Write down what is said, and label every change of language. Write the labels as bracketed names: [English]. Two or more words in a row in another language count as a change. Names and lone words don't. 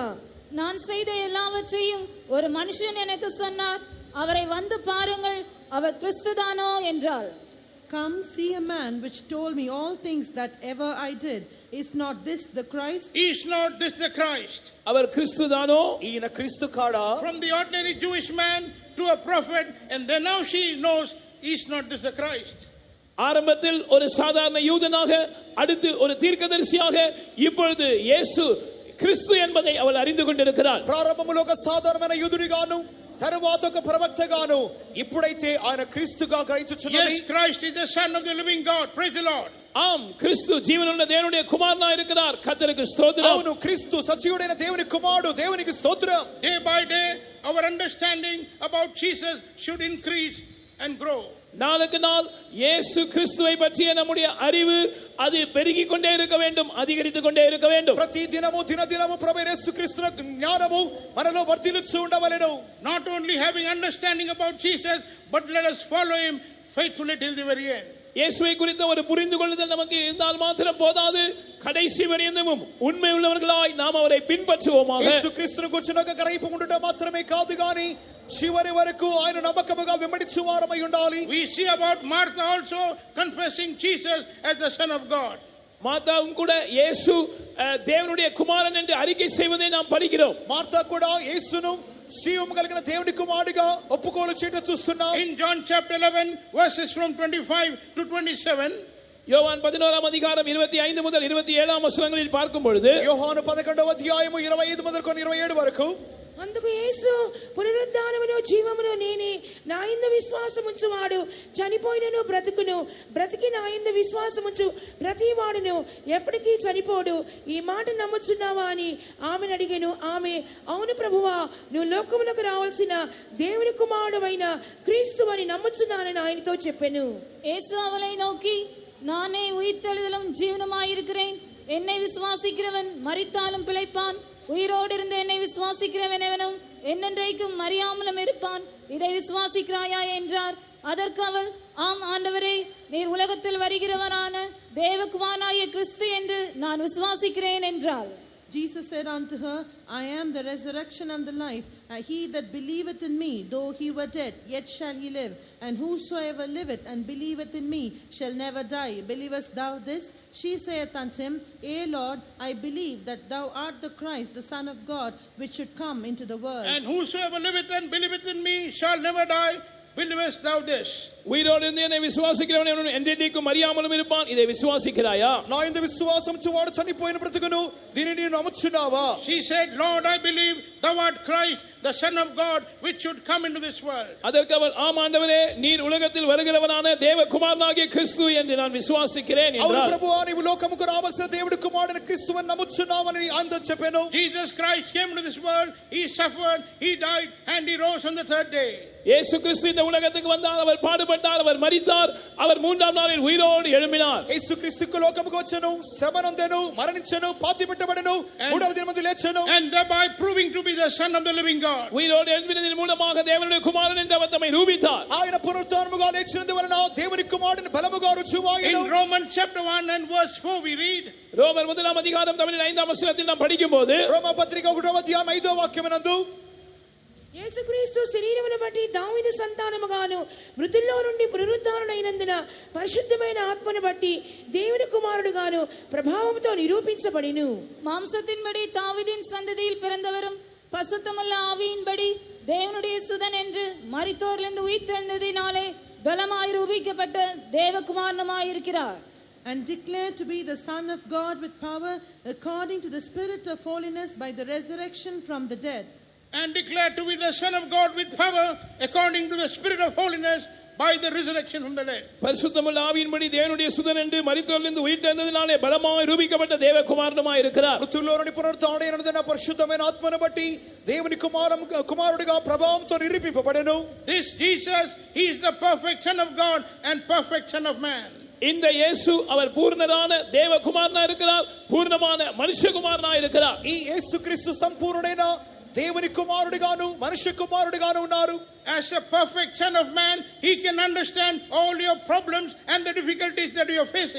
[Tamil] நான் செய்த எல்லாவற்றையும் ஒரு மனுஷன் எனக்கு சொன்னார், அவரை வந்து பாருங்கள், அவர் கிறிஸ்துதானோ என்றாள். [English] Come, see a man which told me all things that ever I did. Is not this the Christ? is not this the Christ? [Tamil] அவர் கிறிஸ்துதானோ? [Telugu] ఈయన క్రీస్తు కాడా? [English] From the ordinary Jewish man to a prophet, and then now she knows, is not this the Christ? [Tamil] ஆரம்பத்தில் ஒரு சாதாரண யூதனாக அடுத்து ஒரு தீர்க்கதரிசியாக இப்பொழுது இயேசு கிறிஸ்து என்பதை அவள் அறிந்து கொண்டிருக்கிறாள். [Telugu] ప్రారంభములో ఒక సాధారణమైన యూదుడిగాను తరువాత ఒక ప్రవక్తగాను ఇప్పుడైతే ఆయన క్రీస్తుగా గ్రహించుచున్నది. [English] Yes, Christ is the Son of the living God. Praise the Lord. [Tamil] ஆம் கிறிஸ்து ஜீவனுள்ள தேவனுடைய குமாரனாய் இருக்கிறார். கர்த்தருக்கு ஸ்தோத்திரம். [Telugu] అవును క్రీస్తు సజీవుడైన దేవుని కుమారుడు. దేవునికి స్తోత్రం. [English] Day by day our understanding about Jesus should increase and grow. [Tamil] நாளுக்கு நாள் இயேசு கிறிஸ்துவை பற்றிய நம்முடைய அறிவு அது பெருகிக் கொண்டே இருக்க வேண்டும், அதிகரித்துக் கொண்டே இருக்க வேண்டும். [Telugu] ప్రతి దినము దినదినము ప్రభు యేసుక్రీస్తు జ్ఞానము మనలో వర్ధిల్లుచు ఉండవలెను. [English] Not only having understanding about Jesus, but let us follow him faithfully till the very end. [Tamil] இயேசுவை குறித்த ஒரு புரிந்து கொள்ளுதல் நமக்கு இருந்தால் மாத்திரம் போதாது, கடைசி வரையந்தமும் உண்மை உள்ளவர்களாய் நாம் அவரை பின்பற்றுவோமாக. [Telugu] యేసుక్రీస్తును గురించిన ఒక గ్రహింపు ఉండుట మాత్రమే కాదు గాని చివరి వరకు ఆయన నమ్మకముగా వెంబడించు వారమై ఉండాలి. [English] We see about Martha also confessing Jesus as the Son of God. [Tamil] மாதாவும் கூட இயேசு தேவனுடைய குமாரன் என்று அறிக்கை செய்வதை நாம் படிக்கிறோம். [Telugu] మార్తా కూడా యేసును జీవము కలిగిన దేవుని కుమారుడిగా ఒప్పుకోలు చేయడం చూస్తున్నాం. [English] In John chapter 11 verses from 25 to 27, [Tamil] யோவான் 11ஆம் அதிகாரம் 25 முதல் 27ஆம் வசனங்களில் பார்க்கும் பொழுது [Telugu] యోహాను 11వ అధ్యాయము 25 మొదలుకొని 27 వరకు అందుకు యేసు పునరుద్ధానమును జీవమును నేనే, నా యందు విశ్వాసముంచువాడు చనిపోయినను బ్రతుకును, బ్రతికి నా యందు విశ్వాసముంచు ప్రతి వాడును ఎప్పటికీ చనిపోడు. ఈ మాట నమ్ముచున్నావా అని ఆమెను అడిగాను. ఆమె అవును ప్రభువా, నువ్వు లోకములకు రావాల్సిన దేవుని కుమారుడైన క్రీస్తు అని నమ్ముచున్నానని ఆయనతో చెప్పాను. [Tamil] இயேசு அவளை நோக்கி, நானே உயிர்த்தெழுதலும் ஜீவனுமாயிருக்கிறேன். என்னை விசுவாசிக்கிறவன் மரித்தாலும் பிழைப்பான், உயிரோடு இருந்து என்னை விசுவாசிக்கிறவன் எவனும் என்னென்றைக்கும் மறியாமலும் இருப்பான். இதை விசுவாசிக்கிறாயா என்றார். அதற்கு அவள், ஆம் ஆண்டவரே, நீர் உலகத்தில் வருகிறவரான தேவகுமாரனாகிய கிறிஸ்து என்று நான் விசுவாசிக்கிறேன் என்றாள். [English] Jesus said unto her, I am the resurrection and the life. And he that believeth in me, though he were dead, yet shall he live. And whosoever liveth and believeth in me shall never die. Believest thou this? She saith unto him, Yea, Lord, I believe that thou art the Christ, the Son of God, which should come into the world. and whosoever liveth and believeth in me shall never die. Believest thou this? [Tamil] உயிரோடு இருந்து என்னை விசுவாசிக்கிறவன் எவனும் என்றென்றைக்கும் அறியாமலும் இருப்பான். இதை விசுவாசிக்கிறாயா? [Telugu] నా యందు విశ్వాసముంచు వాడు చనిపోయిన బ్రతుకును దీనిని నమ్ముచున్నావా? [English] She said, Lord, I believe thou art Christ, the Son of God which should come into this world. [Tamil] அதற்கு அவர் ஆம் ஆண்டவரே நீர் உலகத்தில் வருகிறவரான தேவகுமாரனாகிய கிறிஸ்து என்று நான் விசுவாசிக்கிறேன் [Telugu] అవును [Tamil] என்றார். [Telugu] ప్రభువా నీవు లోకముకు రావాల్సిన దేవుడి కుమారుడైన క్రీస్తువని నమ్ముచున్నావని ఆయన చెప్పాను. [English] Jesus Christ came into this world, he suffered, he died, and he rose on the third day. [Tamil] இயேசு கிறிஸ்து இந்த உலகத்துக்கு வந்தார், அவர் பாடுபட்டார், அவர் மரித்தார், அவர் மூன்றாம் நாளில் உயிரோடு எழும்பினார். [Telugu] యేసు క్రీస్తు లోకముకు వచ్చెను, శ్రమనందెను, మరణించెను, పాతిపెట్టబడెను, మూడవ దినమందు లేచెను. [English] And thereby proving to be the Son of the living God. [Tamil] உயிரோடு எழும்பினதின் மூலமாக தேவனுடைய குமாரன் என்று அவர் தம்மை நிரூபித்தார். [Telugu] ఆయన పునరుత్థానముగా లేచినందువలన దేవుని కుమారుని బలముగా రుజువాయెను. [English] In Romans chapter 1 and verse 4 we read, [Tamil] ரோமர் 1 அதிகாரம் தமிழின் 5ஆம் வசனத்தில் நாம் படிக்கும்போது [Telugu] రోమా పత్రిక 1వ అధ్యాయం 5వ వాక్యమునందు యేసుక్రీస్తు శరీరమును బట్టి దావీదు సంతానముగాను మృతుల్లో నుండి పునరుద్ధారుడైనందున పరిశుద్ధమైన ఆత్మను బట్టి దేవుని కుమారుడుగాను ప్రభావంతో నిరూపించబడిను. [Tamil] மாம்சத்தின்படி தாவீதின் சந்ததியில் பிறந்தவரும் பசுத்தமுள்ள ஆவியின்படி தேவனுடைய சுதன் என்று மரித்தோரிலிருந்து உயிர்த்தெழுந்ததினாலே பலமாய் ரூபிக்கப்பட்ட தேவகுமாரனுமாயிருக்கிறார். [English] And declared to be the Son of God with power according to the Spirit of holiness by the resurrection from the dead. and declared to be the Son of God with power according to the Spirit of holiness by the resurrection from the dead. [Tamil] பரிசுத்தமுள்ள ஆவியின்படி தேவனுடைய சுதன் என்று மரித்தோரிலிருந்து உயிர்த்தெழுந்ததினாலே பலமாய் ரூபிக்கப்பட்ட தேவகுமாரனுமாய் இருக்கிறார். [Telugu] మృతుల్లో నుండి పునరుత్థానుడైన పరిశుద్ధమైన ఆత్మను బట్టి దేవుని కుమారుడిగా ప్రభావంతో నిరూపింపబడెను. [English] This Jesus, he is the perfect Son of God and perfect Son of man. [Tamil] இந்த இயேசு அவர் பூர்ணரான தேவகுமாரனா இருக்கிறார், பூர்ணமான மனுஷகுமாரனா இருக்கிறார். [Telugu] ఈ యేసుక్రీస్తు సంపూర్ణుడైన దేవుని కుమారుడిగాను మనుష్య కుమారుడిగాను ఉన్నారు. [English] As a perfect Son of man, he can understand all your problems and the difficulties that you are facing.